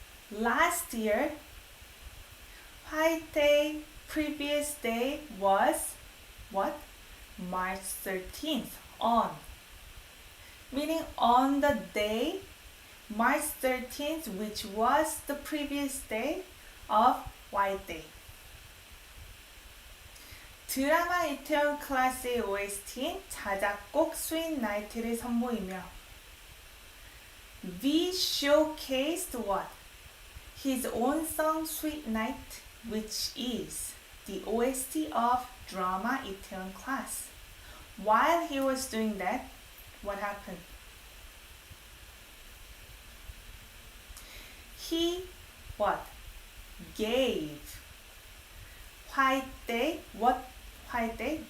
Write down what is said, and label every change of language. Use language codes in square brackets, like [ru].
[en] Last year, White Day, previous day was what? March 13th, on. Meaning on the day, March 13th, which was the previous day of White Day. [ko] 드라마 이태원 클래스의 OST인 자작곡 스윗 나이트를 선보이며 [en] V showcased what? His own song Sweet Night, which is the OST of drama Itaewon Class. While he was doing that, what happened? He what? Gave White Day, what White Day?